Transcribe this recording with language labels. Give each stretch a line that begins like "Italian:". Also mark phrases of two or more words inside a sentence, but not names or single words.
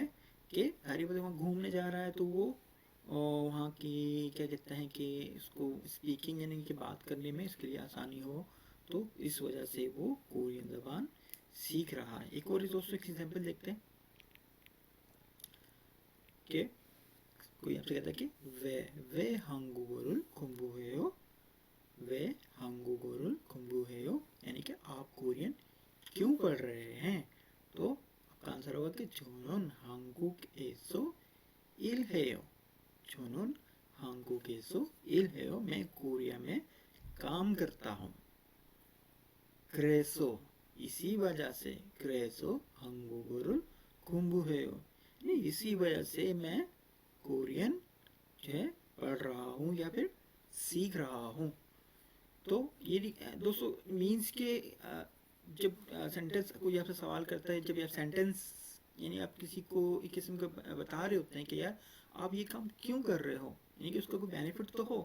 Hindi: कि हरी बदे वहाँ घूमने जा रहा है तो वो वहाँ की क्या कहते हैं कि इसको स्पीकिंग यानी कि बात करने में इसके लिए आसानी हो, तो इस वजह से वो कोरियन ज़बान सीख रहा है। एक और दोस्तों एक एग्जाम्पल देखते हैं कि कोई आपसे कहता है कि
Korean: 왜 한국어를 공부해요. वे 한국어를 공부해요,
Hindi: यानी कि आप कोरियन क्यों पढ़ रहे हैं। तो आपका आंसर होगा कि
Korean: 저는 한국에서 일해요. 저는 한국에서 일해요.
Hindi: मैं कोरिया में काम करता हूँ.
Korean: 그래서
Hindi: इसी वजह से
Korean: 그래서 한국어를 공부해요.
Hindi: इसी वजह से मैं कोरियन जो है पढ़ रहा हूँ या फिर सीख रहा हूँ. तो ये दोस्तों मीन्स के जब सेंटेंस कोई आपसे सवाल करता है, जब आप सेंटेंस यानी आप किसी को एक किस्म का बता रहे होते हैं कि यार आप ये काम क्यों कर रहे हो, यानी कि उसका कोई बेनिफिट तो हो.